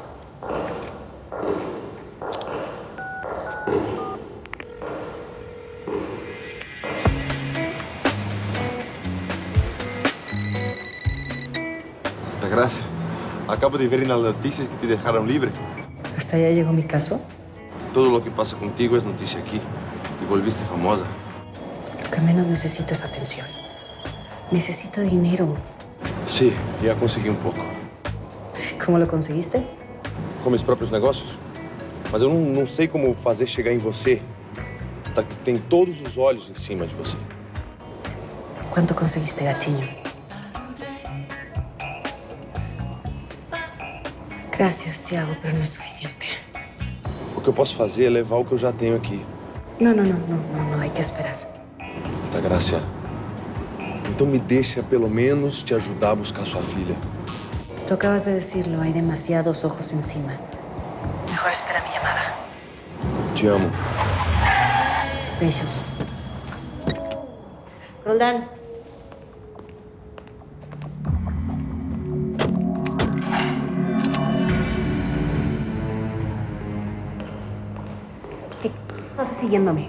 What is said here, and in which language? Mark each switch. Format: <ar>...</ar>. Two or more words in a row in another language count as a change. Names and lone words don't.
<es>Altagracia, acabo de ver en las noticias que te dejaron libre. ¿Hasta allá llegó mi caso? Todo lo que pasa contigo es noticia aquí. Te volviste famosa. Lo que menos necesito es atención. Necesito dinero. Sí, ya conseguí un pouco. ¿Cómo lo conseguiste?</es> <pt>Com meus próprios negócios. Mas eu não sei como fazer chegar em você. Tem todos os olhos em cima de você.</pt> <es>¿Cuánto conseguiste, gatinho? Gracias, Tiago, pero no es suficiente.</es> <pt>O que eu posso fazer é levar o que eu já tenho aqui.</pt> <es>No, hay que esperar. Altagracia,</es> <pt>então me deixa pelo menos te ajudar a buscar sua filha.</pt> <es>Tú acabas de decirlo, hay demasiados ojos encima. Mejor espera mi llamada. Te amo. Besos. Roldán. ¿Qué estás siguiéndome?</es>